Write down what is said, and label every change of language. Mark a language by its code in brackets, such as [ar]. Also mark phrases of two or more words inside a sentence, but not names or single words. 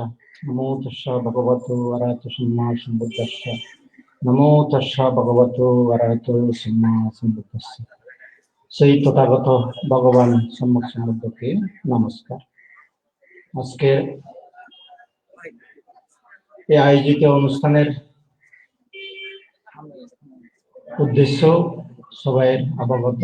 [pi] नमो तस्सा भगवतो अरहतो सम्मा सम्बुद्धस्सा। नमो तस्सा भगवतो अरहतो सम्मा सम्बुद्धस्सा। [bn] সেই তথাগত ভগবান সম্যক সম্বুদ্ধকে নমস্কার। আজকের এই আয়োজিত অনুষ্ঠানের উদ্দেশ্য সবাই অবগত।